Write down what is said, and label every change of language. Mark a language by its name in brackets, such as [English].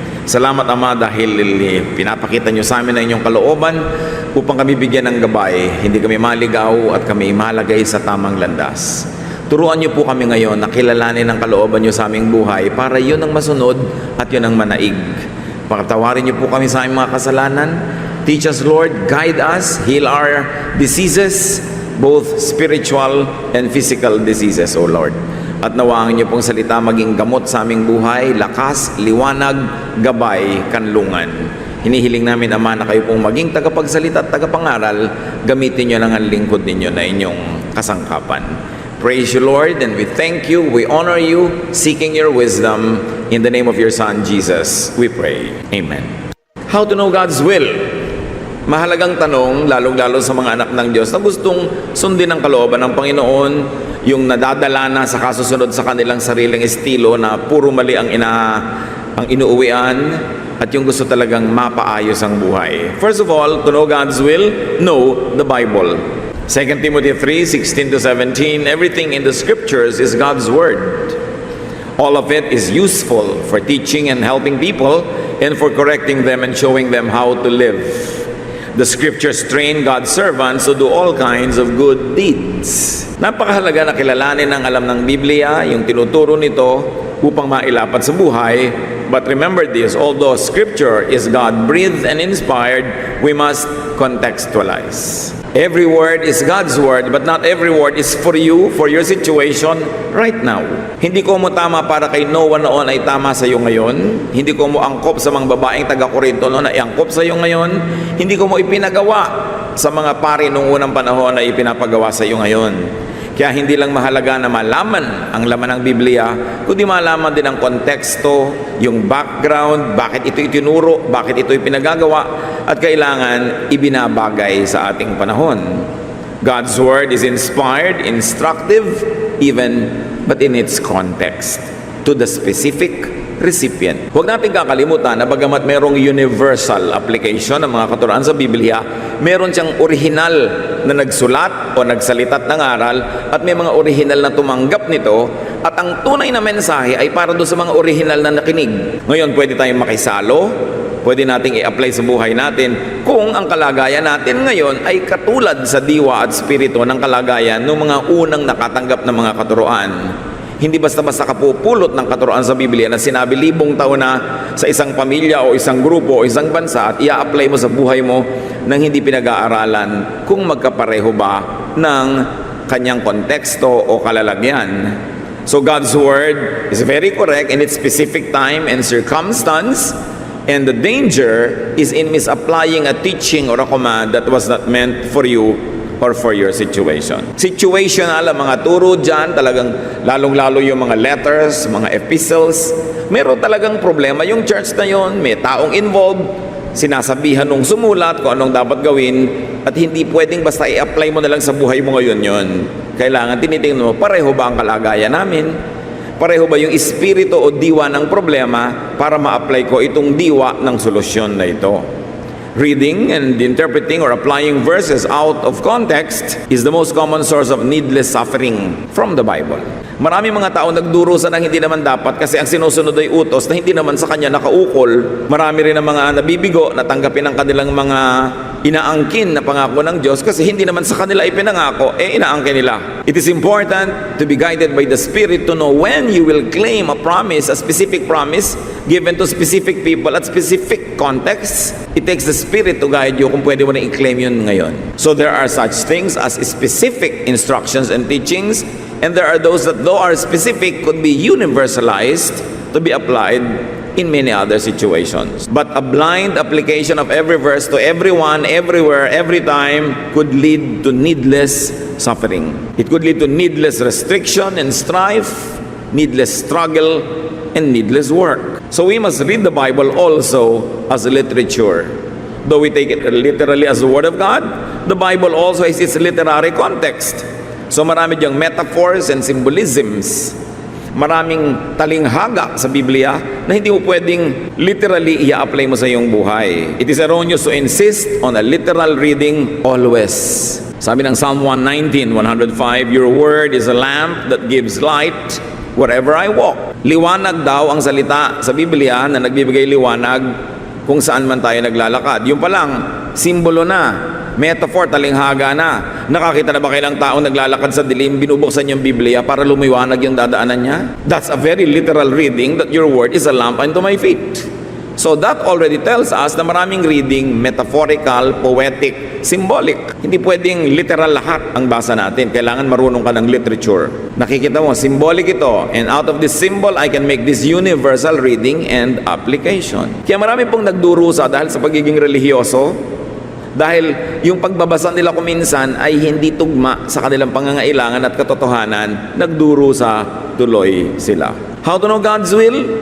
[Filipino] Salamat Ama dahil pinapakita nyo sa amin ang inyong kalooban upang kami bigyan ng gabay, hindi kami maligaw at kami malagay sa tamang landas. Turuan niyo po kami ngayon na kilalanin ang kalooban niyo sa aming buhay para yun ang masunod at yun ang manaig. Pagtawarin niyo po kami sa aming mga kasalanan. [English] Teach us, Lord, guide us, heal our diseases, both spiritual and physical diseases, O Lord. [Filipino] At nawaan niyo pong salita maging gamot sa aming buhay, lakas, liwanag, gabay, kanlungan. Hinihiling namin, Ama, na kayo pong maging tagapagsalita at tagapangaral, gamitin niyo lang ang lingkod ninyo na inyong kasangkapan. [English] Praise you, Lord, and we thank you, we honor you, seeking your wisdom. In the name of your Son, Jesus, we pray. Amen. How to know God's will? [Filipino] Mahalagang tanong, lalong-lalo sa mga anak ng Diyos na gustong sundin ang kalooban ng Panginoon, yung nadadala na sa kasusunod sa kanilang sariling estilo na puro mali ang inuuwian, at yung gusto talagang mapaayos ang buhay. [English] First of all, to know God's will, know the Bible. 2 Timothy 3:16-17, everything in the scriptures is God's word. All of it is useful for teaching and helping people and for correcting them and showing them how to live. The scriptures train God's servants to do all kinds of good deeds. [Filipino] Napakahalaga na kilalanin ang alam ng Biblia, yung tinuturo nito upang mailapat sa buhay. [English] But remember this, although scripture is God-breathed and inspired, we must contextualize. Every word is God's word, but not every word is for you, for your situation right now. [Filipino] Hindi ko mo tama para kay Noah noon ay tama sa iyo ngayon. Hindi ko mo angkop sa mga babaeng taga-Korinto noon ay angkop sa iyo ngayon. Hindi ko mo ipinagawa sa mga pari noong unang panahon ay ipinapagawa sa iyo ngayon. Kaya hindi lang mahalaga na malaman ang laman ng Biblia, kundi malaman din ang konteksto, yung background, bakit ito itinuro, bakit ito ipinagagawa, at kailangan ibinabagay sa ating panahon. [English] God's Word is inspired, instructive, even, but in its context, to the specific recipient. [Filipino] Huwag natin kakalimutan na bagamat merong universal application ng mga katuruan sa Biblia, meron siyang original na nagsulat o nagsalitat ng aral at may mga original na tumanggap nito at ang tunay na mensahe ay para doon sa mga original na nakinig. Ngayon, pwede tayong makisalo, pwede nating i-apply sa buhay natin kung ang kalagayan natin ngayon ay katulad sa diwa at spirito ng kalagayan ng mga unang nakatanggap ng mga katuruan. Hindi basta-basta kapupulot ng katuruan sa Biblia na sinabi 1,000 taon na sa isang pamilya o isang grupo o isang bansa at i-apply mo sa buhay mo nang hindi pinag-aaralan kung magkapareho ba ng kanyang konteksto o kalalagyan. [English] So God's Word is very correct in its specific time and circumstance, and the danger is in misapplying a teaching or a command that was not meant for you or for your situation. [Filipino] Situational ang mga turo dyan, talagang lalong-lalo yung mga letters, mga epistles. Meron talagang problema yung church na yon, may taong involved, sinasabihan nung sumulat kung anong dapat gawin, at hindi pwedeng basta i-apply mo na lang sa buhay mo ngayon yon. Kailangan tinitingnan mo, pareho ba ang kalagayan namin? Pareho ba yung espiritu o diwa ng problema para ma-apply ko itong diwa ng solusyon na ito? [English] Reading and interpreting or applying verses out of context is the most common source of needless suffering from the Bible. [Filipino] Maraming mga tao nagdurusa ng hindi naman dapat kasi ang sinusunod ay utos na hindi naman sa kanya nakaukol. Marami rin ang mga nabibigo na tanggapin ang kanilang mga inaangkin na pangako ng Diyos kasi hindi naman sa kanila ipinangako, inaangkin nila. [English] It is important to be guided by the Spirit to know when you will claim a promise, a specific promise given to specific people at specific contexts. It takes the Spirit to guide you [Filipino] kung pwede mo na i-claim yun ngayon. [English] So there are such things as specific instructions and teachings, and there are those that though are specific could be universalized to be applied in many other situations. But a blind application of every verse to everyone, everywhere, every time could lead to needless suffering. It could lead to needless restriction and strife, needless struggle, and needless work. So we must read the Bible also as literature. Though we take it literally as the Word of God, the Bible also has its literary context. [Filipino] So marami diyang [English] metaphors and symbolisms. [Filipino] Maraming talinghaga sa Biblia na hindi mo pwedeng literally i-apply mo sa iyong buhay. [English] It is erroneous to insist on a literal reading always. [Filipino] Sabi ng [English] Psalm 119, 105, "Your word is a lamp that gives light wherever I walk." [Filipino] Liwanag daw ang salita sa Biblia na nagbibigay liwanag kung saan man tayo naglalakad. Yung pa lang, simbolo na. Metaphor, talinghaga na. Nakakita na ba kayo ng taong naglalakad sa dilim, binubuksan yung Biblia para lumiwanag yung dadaanan niya? [English] That's a very literal reading that your word is a lamp unto my feet. So that already tells us [Filipino] na maraming [English] reading, metaphorical, poetic, symbolic. [Filipino] Hindi pwedeng literal lahat ang basa natin. Kailangan marunong ka ng literature. Nakikita mo, symbolic ito. [English] And out of this symbol, I can make this universal reading and application. [Filipino] Kaya marami pong nagdurusa dahil sa pagiging religyoso. Dahil yung pagbabasa nila kuminsan ay hindi tugma sa kanilang pangangailangan at katotohanan, nagdurusa tuloy sila. [English] How to know God's will?